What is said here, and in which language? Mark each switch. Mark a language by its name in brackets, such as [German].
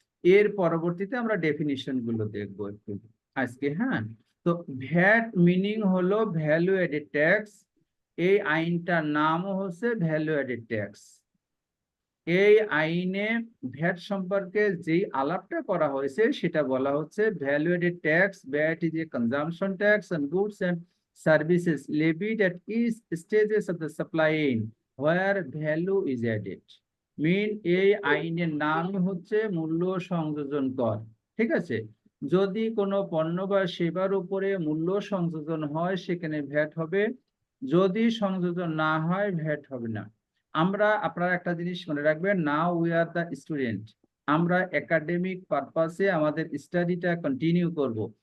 [Bangla] এর পরবর্তীতে আমরা ডেফিনিশন গুলো দেখবো একটু আজকে। হ্যাঁ, তো ভ্যাট মিনিং হলো ভ্যালু এডেড ট্যাক্স। এই আইনটার নামও হচ্ছে ভ্যালু এডেড ট্যাক্স। এই আইনে ভ্যাট সম্পর্কে যেই আলাপটা করা হয়েছে সেটা বলা হচ্ছে value aided tax. [English] VAT is a consumption tax on goods and services levied at each stages of the supply chain where value is added। [Bangla] এই আইনের নাম হচ্ছে মূল্য সংযোজন কর। ঠিক আছে, যদি কোনো পণ্য বা সেবার উপরে মূল্য সংযোজন হয় সেখানে ভ্যাট হবে, যদি সংযোজন না হয় ভ্যাট হবে না। আপনারা একটা জিনিস মনে রাখবেন, [English] now we are the student, [Bangla] আমরা একাডেমিক পারপাসে আমাদের স্টাডিটা কন্টিনিউ করব।